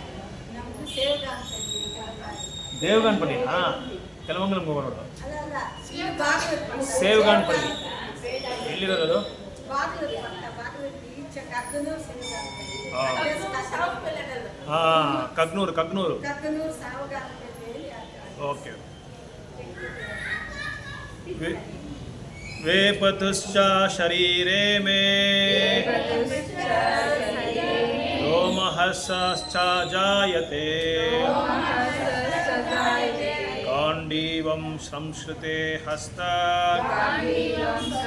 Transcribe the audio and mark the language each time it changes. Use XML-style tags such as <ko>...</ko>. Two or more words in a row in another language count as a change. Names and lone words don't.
<kn>ದೇವಗಾನಪಲ್ಲಿ ಹಾಂ ಕೆಲವಂಗಲಂ ಹೋಗೋದು ಸೇವಗಾನಪಲ್ಲಿ ಎಲ್ಲಿರೋದು ಹಾಂ ಕಗ್ನೂರು ಓಕೆ</kn> <sa>वेपतुश्च शरीरे मे रोमहर्षश्च जायते गाण्डीवं संश्रुते हस्तात्</sa>